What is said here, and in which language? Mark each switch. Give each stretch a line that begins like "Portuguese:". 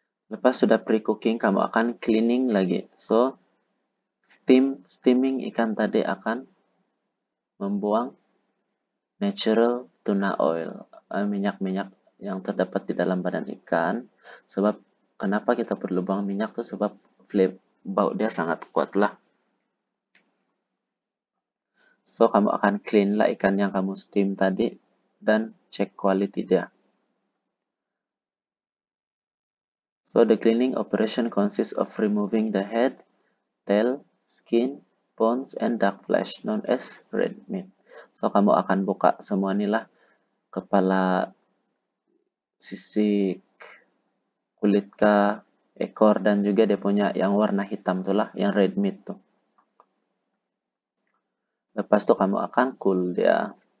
Malay: Lepas sudah pre-cooking, kamu akan cleaning lagi. So, steaming ikan tadi akan membuang natural tuna oil, minyak-minyak yang terdapat di dalam badan ikan. Sebab kenapa kita perlu buang minyak tuh sebab bau dia sangat kuat lah. So, kamu akan clean lah ikan yang kamu steam tadi dan cek quality dia.
English: So, the cleaning operation consists of removing the head, tail, skin, bones, and dark flesh known as red meat.
Malay: So, kamu akan buka semua inilah, kepala, sisik, kulit kah, ekor, dan juga dia punya yang warna hitam tuh lah, yang red meat tuh. Lepas itu kamu akan cool dia.